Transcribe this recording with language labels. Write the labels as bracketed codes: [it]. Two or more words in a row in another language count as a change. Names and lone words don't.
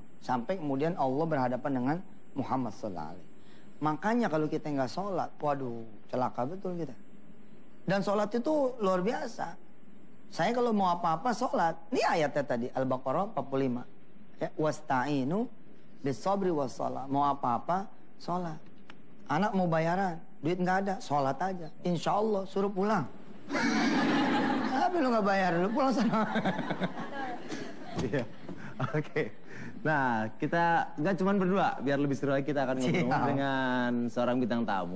[id] Sampai kemudian Allah berhadapan dengan Muhammad SAW. Makanya kalau kita nggak sholat, waduh, celaka betul kita. Dan sholat itu luar biasa. Saya kalau mau apa-apa sholat. Ini ayatnya tadi, Al-Baqarah 45. [ar] يا، واستعينوا بالصبر والصلاة. [id] Mau apa-apa, sholat. Anak mau bayaran, duit nggak ada, sholat aja. [ar] إن شاء الله [id] suruh pulang. Tapi lu nggak bayar, lu pulang sana. Iya, oke. Nah, kita nggak cuma berdua, biar lebih seru lagi kita akan ngobrol dengan seorang bintang tamu.